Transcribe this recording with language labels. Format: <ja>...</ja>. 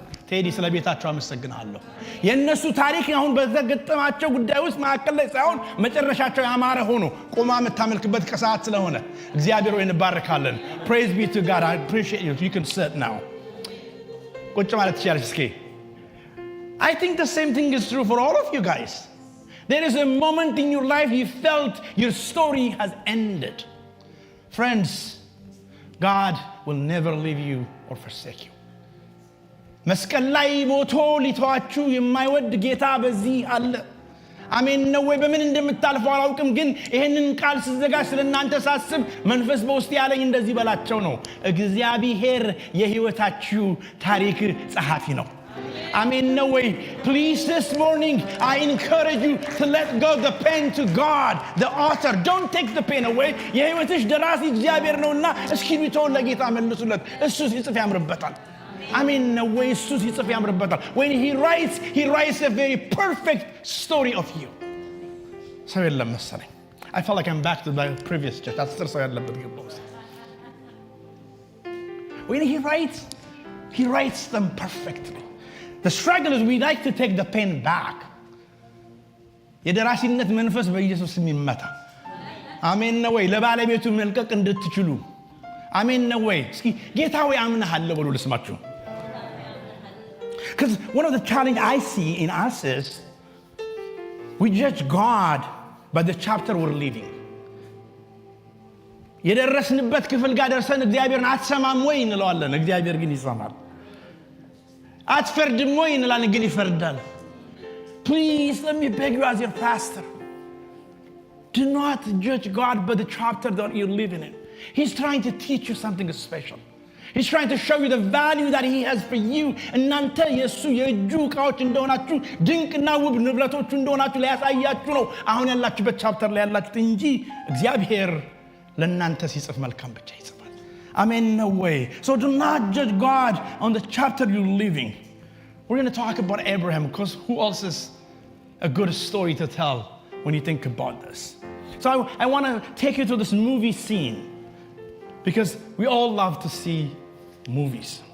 <am>ቴዲ ስለ ቤታቸው አመሰግናለሁ። የነሱ ታሪክ አሁን በተገጠማቸው ጉዳይ ውስጥ ማከለ ላይ ሳይሆን መጨረሻቸው ያማረ ሆኖ ቆማ መታመልክበት ከሰዓት ስለሆነ እግዚአብሔር ሆይ እንባረካለን።</am> <en>Praise be to God. I appreciate you. You can sit now.</en> <am>ቁጭ ማለት ይችላል እስኪ።</am> <en>I think the same thing is true for all of you guys. There is a moment in your life you felt your story has ended. Friends, God will never leave you or forsake you.</en> <am>መስቀል ላይ ሞቶ ሊተዋችሁ የማይወድ ጌታ በዚህ አለ። አሜን ነው ወይ? በምን እንደምታልፈው አላውቅም፣ ግን ይሄንን ቃል ስዘጋጅ ስለናንተ ሳስብ መንፈስ በውስጥ ያለኝ እንደዚህ በላቸው ነው። እግዚአብሔር የህይወታችሁ ታሪክ ጸሐፊ ነው። አሜን ነው ወይ?</am> <en>Please this morning I encourage you to let go the pen to God, the author. Don't take the pen away.</en> <am>የህይወትሽ ደራሲ እግዚአብሔር ነውና እስክሪብቶውን ለጌታ መልሱለት። እሱ ሲጽፍ ያምርበታል። አሜን ነው ወይ? እሱ ሲጽፍ ያምርበታል።</am> <en>When he writes a very perfect story of you.</en> <am>ሰው የለም መሰለኝ።</am> <en>I feel like I'm back to my previous church.</en> <am>አስር ሰው ያለበት ግባው።</am> <en>When he writes them perfectly. The struggle is we like to take the pen back.</en> <am>የደራሲነት መንፈስ በኢየሱስ ስም ይመታ። አሜን ነው ወይ? ለባለቤቱ መልቀቅ እንድትችሉ አሜን ነው ወይ? እስኪ ጌታ ሆይ አምናለሁ ብሎ ልስማችሁ።</am> <en>Because one of the challenges I see in us is we judge God by the chapter we're living.</en> <am>የደረስንበት ክፍል ጋር ደርሰን እግዚአብሔርን አትሰማም ወይ እንለዋለን። እግዚአብሔር ግን ይሰማል። አትፈርድም ወይ እንላለን፣ ግን ይፈርዳል።</am> <en>Please let me beg you as your pastor, do not judge God by the chapter that you're living in. He's trying to teach you something special. He's trying to show you the value that he has for you.</en> <am>እናንተ የሱ የእጁ ዕቃዎች እንደሆናችሁ ድንቅና ውብ ንብረቶቹ እንደሆናችሁ ሊያሳያችሁ ነው አሁን ያላችሁበት ቻፕተር ላይ ያላችሁት እንጂ እግዚአብሔር ለእናንተ ሲጽፍ መልካም ብቻ ይጽፋል። አሜን ነው ወይ?</am> <en>So do not judge God on the chapter you're living. We're going to talk about Abraham because who else is a good story to tell when you think about this? So I want to take you to this movie scene because we all love to see movies.</en>